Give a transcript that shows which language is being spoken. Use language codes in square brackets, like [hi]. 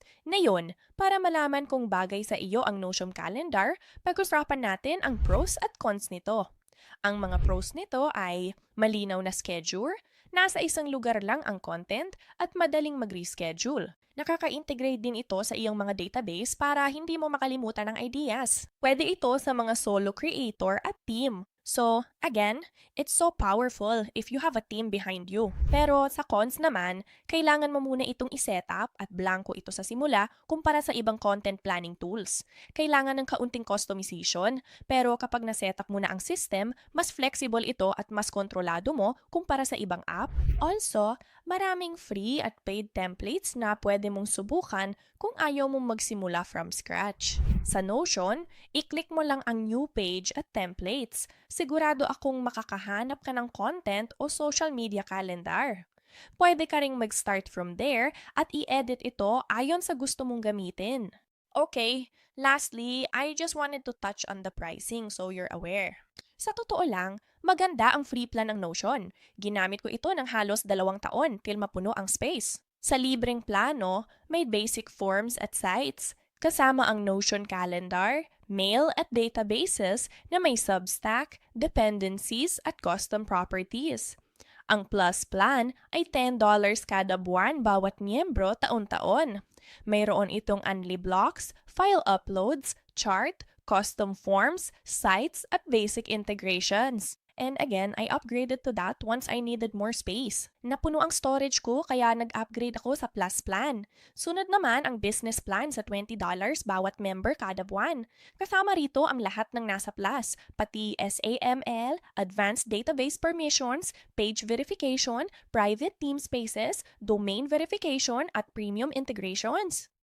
[tl] Ngayon, para malaman kung bagay sa iyo ang Notion Calendar, pag-usapan natin ang pros at cons nito. Ang mga pros nito ay malinaw na schedule, nasa isang lugar lang ang content at madaling mag-reschedule. Nakaka-integrate din ito sa iyong mga database para hindi mo makalimutan ng ideas. Pwede ito sa mga solo creator at team. [en] So, again, it's so powerful if you have a team behind you. [tl] Pero sa cons naman, kailangan mo muna itong iset-up at blanco ito sa simula kumpara sa ibang content planning tools. Kailangan ng kaunting customization, pero kapag na-setup mo na ang system, mas flexible ito at mas kontrolado mo kumpara sa ibang app. Also, maraming free at paid templates na pwede mong subukan kung ayaw mong magsimula from scratch. Sa Notion, i-click mo lang ang new page at templates. Sigurado akong makakahanap ka ng content o social media calendar. Pwede ka ring mag-start from there at i-edit ito ayon sa gusto mong gamitin. [en] Okay, lastly, I just wanted to touch on the pricing so you're aware. [tl] Sa totoo lang, maganda ang free plan ng Notion. Ginamit ko ito ng halos 2 taon till mapuno ang space. Sa libreng plano, may basic forms at sites, kasama ang Notion calendar, mail at databases na may Substack, dependencies at custom properties. Ang Plus plan ay $10 kada buwan bawat miyembro taon-taon. Mayroon itong Unli blocks, file uploads, chart, custom forms, sites at basic integrations. [en] And again, I upgraded to that once I needed more space. [tl] Napuno ang storage ko kaya nag-upgrade ako sa Plus plan. Sunod naman ang Business plan sa $20 bawat member kada buwan. Kasama rito ang lahat ng nasa Plus, pati SAML, Advanced Database Permissions, Page Verification, Private Team Spaces, Domain Verification at Premium Integrations.